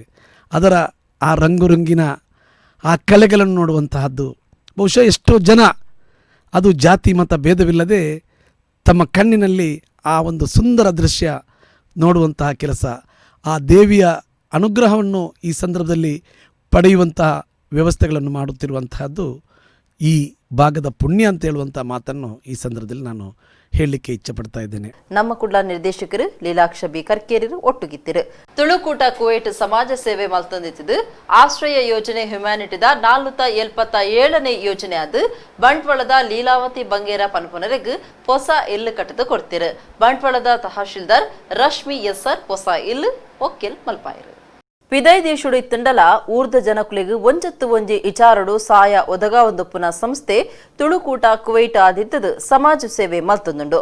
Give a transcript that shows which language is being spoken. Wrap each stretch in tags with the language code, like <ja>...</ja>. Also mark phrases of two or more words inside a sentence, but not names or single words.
<kn>ಅದರ ಆ ರಂಗುರಂಗಿನ ಆ ಕಲೆಗಳನ್ನು ನೋಡುವಂತಹದ್ದು ಬಹುಶಃ ಎಷ್ಟೋ ಜನ ಅದು ಜಾತಿ ಮತ ಭೇದವಿಲ್ಲದೆ ತಮ್ಮ ಕಣ್ಣಿನಲ್ಲಿ ಆ ಒಂದು ಸುಂದರ ದೃಶ್ಯ ನೋಡುವಂತಹ ಕೆಲಸ, ಆ ದೇವಿಯ ಅನುಗ್ರಹವನ್ನು ಈ ಸಂದರ್ಭದಲ್ಲಿ ಪಡೆಯುವಂತಹ ವ್ಯವಸ್ಥೆಗಳನ್ನು ಮಾಡುತ್ತಿರುವಂತಹದ್ದು ಈ ಭಾಗದ ಪುಣ್ಯ ಅಂತ ಹೇಳುವಂಥ ಮಾತನ್ನು ಈ ಸಂದರ್ಭದಲ್ಲಿ ನಾನು ಹೇಳಲಿಕ್ಕೆ ಇಚ್ಛಪಡ್ತಾ ಇದ್ದೇನೆ.</kn> <tcy>ನಮ್ಮ ಕುಡ್ಲ ನಿರ್ದೇಶಕರು ಲೀಲಾಕ್ಷ ಬಿ ಕರ್ಕೇರಿರು ಒಟ್ಟುಗಿತ್ತಿರು. ತುಳುಕೂಟ ಕುವೈಟ್ ಸಮಾಜ ಸೇವೆ ಮಲ್ತೊಂದಿದ್ದು ಆಶ್ರಯ ಯೋಜನೆ ಹ್ಯುಮ್ಯಾನಿಟಿದ 477ನೇ ಯೋಜನೆ ಅದು ಬಂಟ್ವಾಳದ ಲೀಲಾವತಿ ಬಂಗೇರ ಪನ್ಪುನರೆಗ್ ಹೊಸ ಇಲ್ಲು ಕಟ್ಟದು ಕೊಡ್ತಿರು. ಬಂಟ್ವಾಳದ ತಹಶೀಲ್ದಾರ್ ರಶ್ಮಿ ಎಸ್ಆರ್ ಹೊಸ ಇಲ್ಲು ಒಕ್ಕೆಲ್ ಮಲ್ಪಾಯಿರು. ಪಿದೈ ದೇಶುಡು ಇತ್ತಂಡಲ ಊರ್ಧ ಜನಕುಲಿಗ್ ಒಂಜತ್ತು ಒಂಜಿ ಇಚಾರಡು ಸಾಯ ಒದಗಾವೊಂದುಪ್ಪುನ ಸಂಸ್ಥೆ ತುಳುಕೂಟ ಕುವೈಟ್ ಆದಿತ್ತದು ಸಮಾಜ ಸೇವೆ ಮಲ್ತೊಂದುಂಡು.</tcy>